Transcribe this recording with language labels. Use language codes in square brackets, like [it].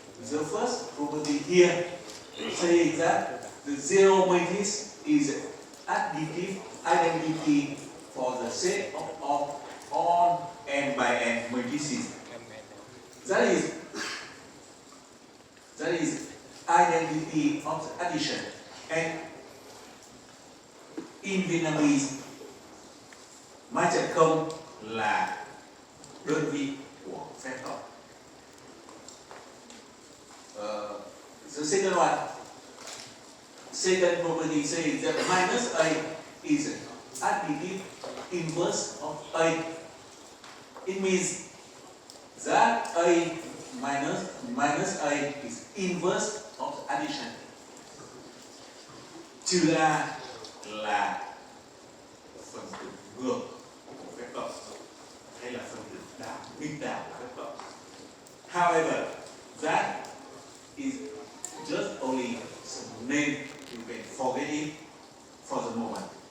[en] The first property here says that the zero matrix is additive identity for the set of all n by n matrices. That is identity of the addition. And in Vietnamese, [vi] mã trận không là đơn vị của phép cộng. [en] The second one, second property says that minus A is additive inverse of A. It means that A minus A is inverse of addition. [vi] Trừ A là phần tử ngược của phép cộng hay là phần tử đảo nghịch đảo của phép cộng. [en] However, that is just only some name, you can forget it for the moment.